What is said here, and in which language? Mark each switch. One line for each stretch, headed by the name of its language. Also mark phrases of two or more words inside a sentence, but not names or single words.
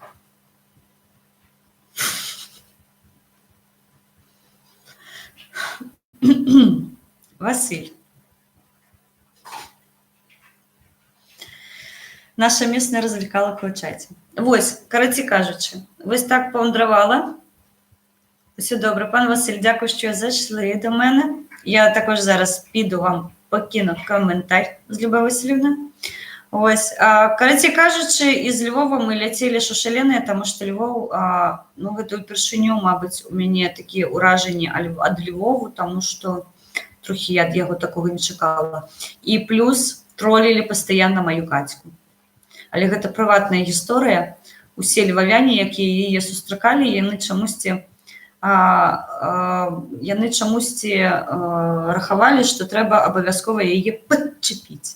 Russian: Василь. Наша местная развлекалка ў чаце.
Belarusian: Вось, карацей кажучы, вось так павандравала.
Ukrainian: Все добре. Пан Василь, дякую, що зайшли до мене. Я також зараз піду вам покину коментар з Любою Васильівною.
Belarusian: Ось, карацей кажучи,
Ukrainian: із Львова ми
Belarusian: ляцелі шушаленыя, тому що Львов, ну, гэта ўпершыню, мабыць, у мяне такія ўражанні ад Львову,
Ukrainian: тому що трохи я
Belarusian: ад яго такого не чакала. І плюс тролілі пастаянна маю Кацьку. Але гэта прыватная гісторыя. Усе львавяне, якія яе сустракалі, яны чамусьці рахавалі, што трэба абавязкова яе падчапіць.